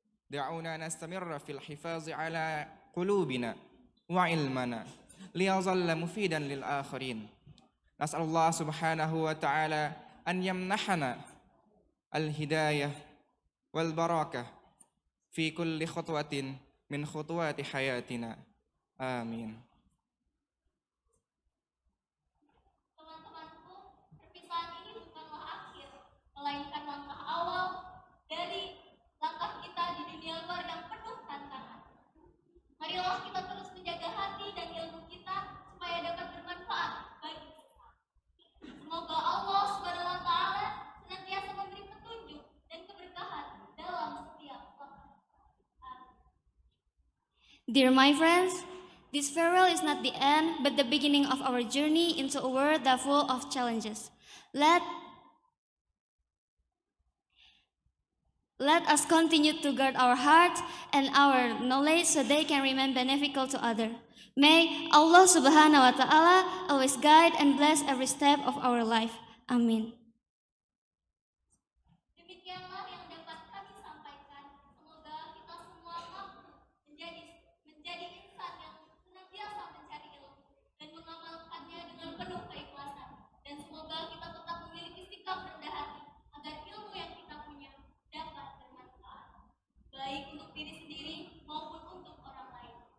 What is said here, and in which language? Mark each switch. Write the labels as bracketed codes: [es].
[ar] دعونا نستمر في الحفاظ على قلوبنا وعلمنا ليظل مفيدا للآخرين. نسأل الله سبحانه وتعالى أن يمنحنا الهداية والبركة في كل خطوة من خطوات حياتنا. آمين. [id] Teman-temanku, perpisahan ini bukanlah akhir, melainkan langkah awal dari langkah kita di dunia luar yang penuh tantangan. Marilah kita terus menjaga hati dan ilmu kita supaya dapat bermanfaat bagi kita. Semoga Allah Subhanahu wa taala senantiasa memberi petunjuk dan keberkahan dalam setiap langkah. [en] Dear my friends, this farewell is not the end, but the beginning of our journey into a world that full of challenges. Let us continue to guard our hearts and our knowledge so they can remain beneficial to others. May Allah Subhanahu wa Ta'ala always guide and bless every step of our life. Amin. [id] Demikianlah yang dapat kami sampaikan. Semoga kita semua mampu menjadi insan yang senantiasa mencari ilmu dan mengamalkannya dengan penuh keikhlasan. Dan semoga kita tetap memiliki sikap rendah hati agar ilmu yang kita punya dapat bermanfaat, baik untuk diri sendiri maupun untuk orang lain.